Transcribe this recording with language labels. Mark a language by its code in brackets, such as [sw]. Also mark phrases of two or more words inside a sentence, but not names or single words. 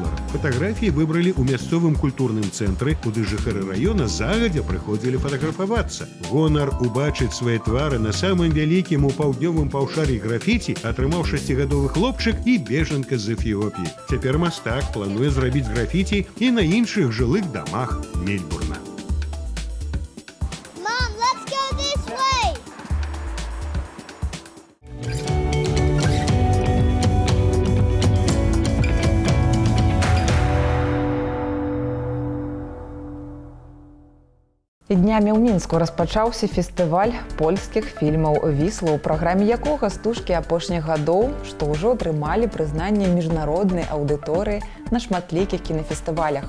[be] Фатаграфіі выбралі ў мясцовым культурным цэнтры, куды жыхары раёна загадзя прыходзілі фатаграфавацца. Гонар убачыць свае твары на самым вялікім у паўднёвым паўшар'і графіці атрымаў 6-гадовы хлопчык і бежанка з Эфіопіі. Цяпер мастак плануе зрабіць графіці і на іншых жылых дамах Мельбурна. [en] Mom, let's go this way! [be] І днямі ў Мінску распачаўся фестываль польскіх фільмаў «Вісла», у праграме якога стужкі апошніх гадоў, што ўжо атрымалі прызнанне міжнароднай аўдыторыі на шматлікіх кінафестывалях.